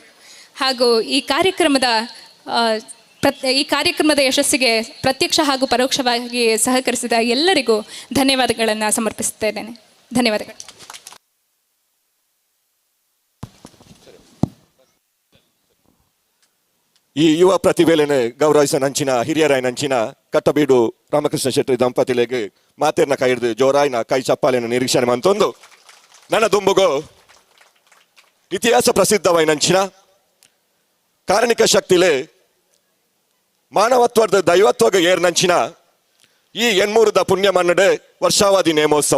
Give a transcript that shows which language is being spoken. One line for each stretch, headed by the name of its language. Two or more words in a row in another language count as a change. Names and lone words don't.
Kannada: ಹಾಗೂ ಈ ಕಾರ್ಯಕ್ರಮದ ಯಶಸ್ಸಿಗೆ ಪ್ರತ್ಯಕ್ಷ ಹಾಗೂ ಪರೋಕ್ಷವಾಗಿ ಸಹಕರಿಸಿದ ಎಲ್ಲರಿಗೂ ಧನ್ಯವಾದಗಳನ್ನು ಸಮರ್ಪಿಸುತ್ತೇನೆ. ಧನ್ಯವಾದಗಳು.
Tulu: ಈ ಯುವ ಪ್ರತಿಭೆಲೆನೆ ಗೌರವಿಸನಂಚಿನ ಹಿರಿಯರಾಯನಂಚಿನ ಕಟ್ಟಬೀಡು ರಾಮಕೃಷ್ಣ ಶೆಟ್ಟಿ ದಂಪತಿಲೆಗೆ ಮಾತೇರ್ನ ಕೈ ಹಿಡಿದು ಜೋರಾಯಿನ ಕೈ ಚಪ್ಪಾಲೆಯನ್ನು ನಿರೀಕ್ಷಣೆ ಮಂತೊಂದು ನನ್ನ ದುಂಬುಗೋ ಇತಿಹಾಸ ಪ್ರಸಿದ್ಧವೈನಂಚಿನ ಕಾರಣಿಕ ಶಕ್ತಿಲೆ ಮಾನವತ್ವದ ದೈವತ್ವಗ ಏರ್ನಂಚಿನ ಈ ಎನ್ಮೂರದ ಪುಣ್ಯ ಮನ್ನಡೆ ವರ್ಷಾವಧಿ ನೇಮೋತ್ಸವ.